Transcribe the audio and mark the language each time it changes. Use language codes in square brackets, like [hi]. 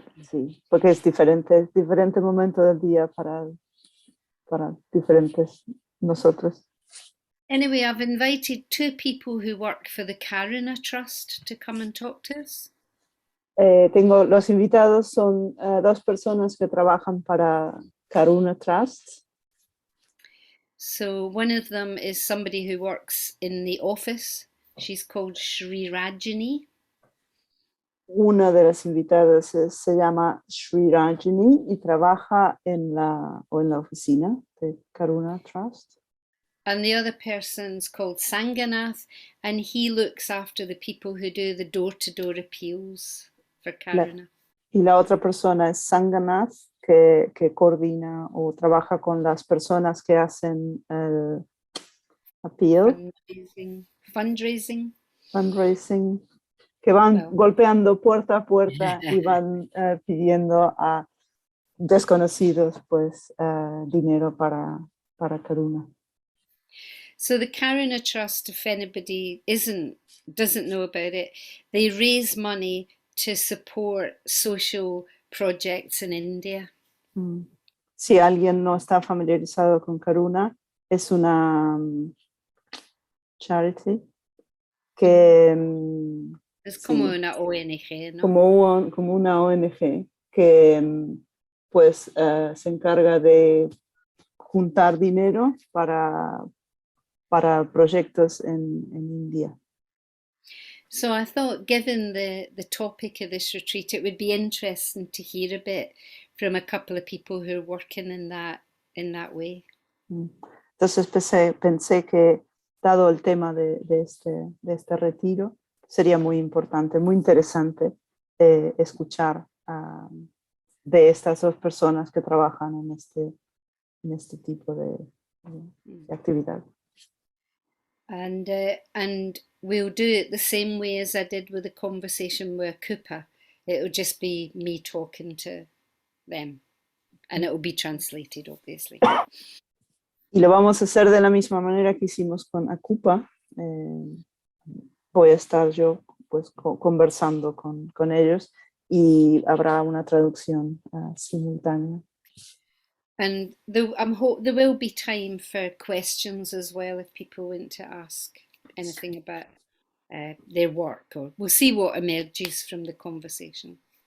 [es] Sí, porque es diferente momento del día para diferentes nosotros. [en] Anyway, I've invited 2 people who work for the Karuna Trust to come and talk to us. [es] Tengo los invitados son 2 personas que trabajan para Karuna Trust. [en] So one of them is somebody who works in the office. She's called Sri Rajini. [es] Una de las invitadas se llama Sri Rajini y trabaja en la oficina de Karuna Trust. [en] And the other person's called Sanganath, and he looks after the people who do the door-to-door appeals for Karuna. [es] Y la otra persona es Sanganath, que coordina o trabaja con las personas que hacen el appeal. [en] Fundraising. [es] Que van golpeando puerta a puerta y van pidiendo a desconocidos pues dinero para Karuna. [en] So the Karuna Trust, if anybody doesn't know about it, they raise money to support social projects in India. [es] Si alguien no está familiarizado con Karuna, es una charity que es como una ONG, ¿no? Como una ONG que pues se encarga de juntar dinero para proyectos en India. [en] So I thought, given the topic of this retreat, it would be interesting to hear a bit from a couple of people who are working in that way. [es] Entonces pensé que, dado el tema de este retiro, sería muy importante, muy interesante escuchar de estas 2 personas que trabajan en este tipo de actividad. [en] And we'll do it the same way as I did with the conversation with Koopa. It'll just be me talking to them, and it'll be translated, obviously. [es] Y lo vamos a hacer de la misma manera que hicimos con Akupa. Voy a estar yo pues conversando con ellos y habrá una traducción simultánea. [en] And there will be time for questions as well if people want to ask anything about their work, or we'll see what emerges from the conversation.